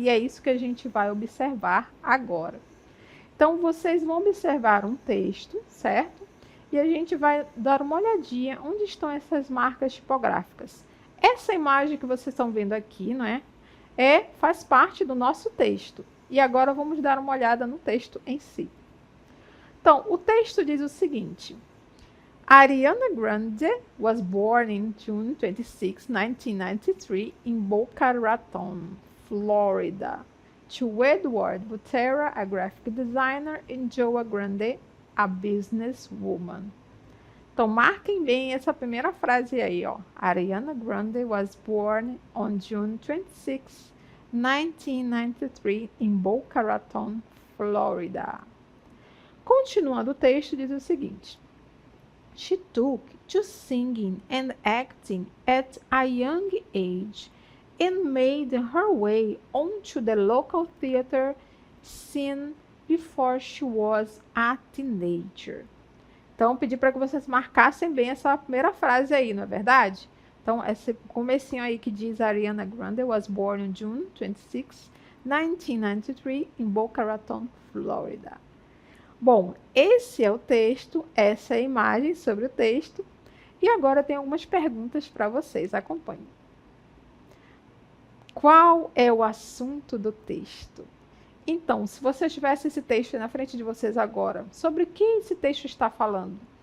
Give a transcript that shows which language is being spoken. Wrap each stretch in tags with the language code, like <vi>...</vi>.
<pt>E é isso que a gente vai observar agora. Então, vocês vão observar um texto, certo? E a gente vai dar uma olhadinha onde estão essas marcas tipográficas. Essa imagem que vocês estão vendo aqui, não é? Faz parte do nosso texto. E agora vamos dar uma olhada no texto em si. Então, o texto diz o seguinte:</pt> <en>Ariana Grande was born in June 26, 1993 in Boca Raton, Florida, to Edward Butera, a graphic designer, and Joa Grande, a businesswoman.</en> <pt>Então, marquem bem essa primeira frase aí, ó.</pt> <en>Ariana Grande was born on June 26, 1993 in Boca Raton, Florida.</en> <pt>Continuando o texto, diz o seguinte:</pt> <en>She took to singing and acting at a young age and made her way onto the local theater scene before she was a teenager.</en> <pt>Então, pedi para que vocês marcassem bem essa primeira frase aí, não é verdade? Então, esse comecinho aí que diz</pt> <en>Ariana Grande was born on June 26, 1993, in Boca Raton, Florida.</en> <pt>Bom, esse é o texto, essa é a imagem sobre o texto. E agora tem algumas perguntas para vocês, acompanhem. Qual é o assunto do texto? Então, se você tivesse esse texto na frente de vocês agora, sobre o que esse texto está falando?</pt>